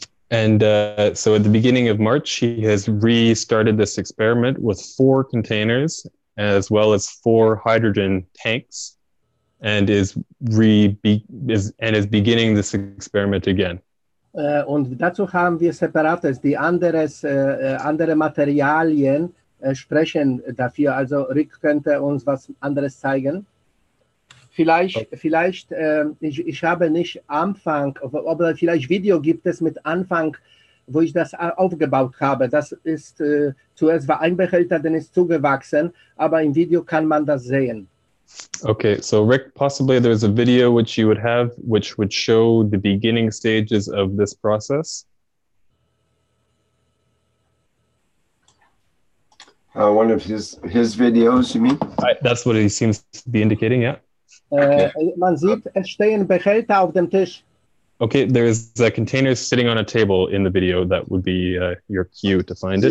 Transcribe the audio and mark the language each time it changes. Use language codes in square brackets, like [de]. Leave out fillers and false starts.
[en] And so at the beginning of March, he has restarted this experiment with 4 containers as well as 4 hydrogen tanks, and is beginning this experiment again. [de] Und dazu haben wir Separates, die andere Materialien sprechen dafür. Also Rick könnte uns was anderes zeigen. Vielleicht, ich habe nicht Anfang, aber vielleicht Video gibt es mit Anfang, wo ich das aufgebaut habe. Das ist, zuerst war ein Behälter, dann ist zugewachsen, aber im Video kann man das sehen. [en] Okay, so Rick, possibly there's a video which you would have, which would show the beginning stages of this process. One of his videos, you mean? That's what he seems to be indicating, yeah. [de] Man sieht, es stehen Behälter auf dem Tisch. [en] Okay, there's a container sitting on a table in the video. That would be your cue to find it.